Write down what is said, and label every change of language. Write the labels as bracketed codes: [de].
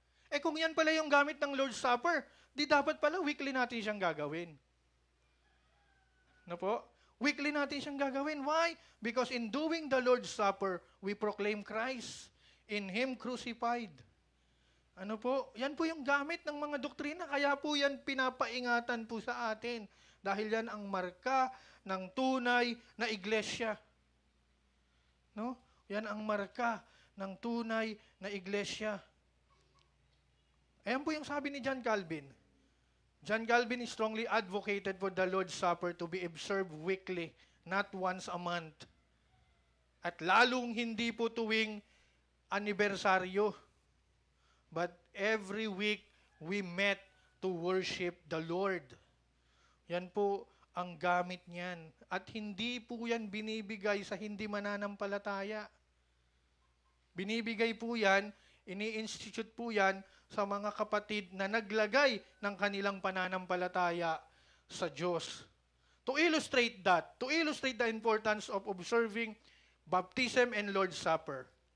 [tl] Eh kung yan pala yung gamit ng Lord's Supper, di dapat pala weekly natin siyang gagawin. No po? Weekly natin siyang gagawin. Why? [en] Because in doing the Lord's Supper, we proclaim Christ, in Him crucified. [tl] Ano po? Yan po yung gamit ng mga doktrina. Kaya po yan pinapaingatan po sa atin. Dahil yan ang marka ng tunay na iglesia. No? Yan ang marka ng tunay na iglesia. Ayan po yung sabi ni John Calvin. [en] John Calvin strongly advocated for the Lord's Supper to be observed weekly, not once a month. [tl] At lalong hindi po tuwing anibersaryo. [en] But every week, we met to worship the Lord. [tl] Yan po ang gamit niyan. At hindi po yan binibigay sa hindi mananampalataya. Binibigay po yan, ini-institute po yan sa mga kapatid na naglagay ng kanilang pananampalataya sa Diyos. [en] To illustrate the importance of observing baptism and Lord's Supper.